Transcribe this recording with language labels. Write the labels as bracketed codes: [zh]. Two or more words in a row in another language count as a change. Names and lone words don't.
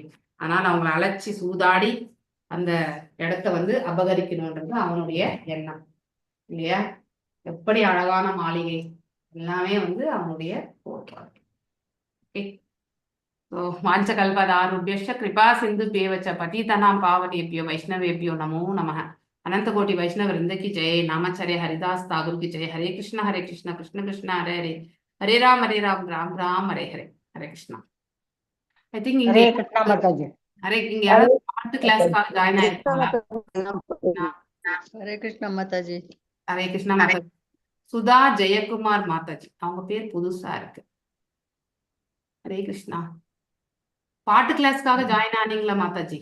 [ta] ஆனால் அவங்களை அழைச்சி சூதாடி அந்த இடத்த வந்து அபகரிக்கணும்ன்றது அவனுடைய எண்ணம் இல்லையா? எப்படி அழகான மாளிகை எல்லாமே வந்து அவனுடைய போற்றார். [sa] வாஞ்சகல்பதாருभ्यश्च कृपा सिन्धुभ्येव च पतितानां पावनेभ्यो वैष्णवेभ्यो नमो नमः. [hi] अनंत कोटि वैष्णव वृंद की जय. नामाचार्य हरिदास ठाकुर की जय. [sa] हरे कृष्ण कृष्ण कृष्ण हरे हरे, हरे राम राम राम हरे हरे, हरे कृष्णा. [en] I think [ta] ஹரே கிருஷ்ணா மாதாஜி. हरे இங்க யாராவது பாட்டு கிளாஸ்க்காக ஜாயின் ஆயிருக்காங்களா? ஹரே கிருஷ்ணா மாதாஜி. ஹரே கிருஷ்ணா மாதாஜி. சுதா ஜெயக்குமார் மாதாஜி, அவங்க பேர் புதுசா இருக்கு. ஹரே கிருஷ்ணா. பாட்டு கிளாஸ்க்காக ஜாயின் ஆனீங்களா மாதாஜி?